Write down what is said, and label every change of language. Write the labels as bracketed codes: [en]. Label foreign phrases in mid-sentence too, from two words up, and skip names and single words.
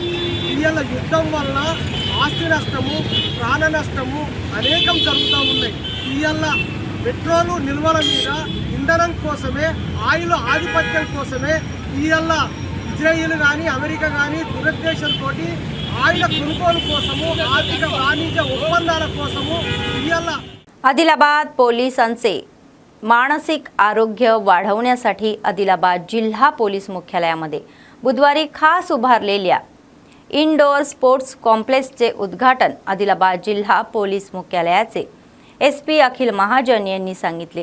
[te] ఇవాళ యుద్ధం వల్ల ఆస్తి నష్టము, ప్రాణ నష్టము అనేకం జరుగుతూ ఉన్నాయి. ఇవాళ పెట్రోలు నిల్వల మీద ఇంధనం కోసమే, ఆయిల్ ఆధిపత్యం కోసమే ఇవాళ ఇజ్రాయిల్ కానీ అమెరికా కానీ దురుద్దేశంతో ఆయిల్ కొనుగోలు కోసము, ఆర్థిక వాణిజ్య ఒప్పందాల కోసము ఇవాళ [mr] आदिलाबाद पोलिसांचे मानसिक आरोग्य वाढवण्यासाठी आदिलाबाद जिल्हा पोलीस मुख्यालयामध्ये बुधवारी खास उभारलेल्या [en] indoor sports complexche [mr] उद्घाटन आदिलाबाद जिल्हा पोलीस मुख्यालयाचे SP अखिल महाजन यांनी सांगितले.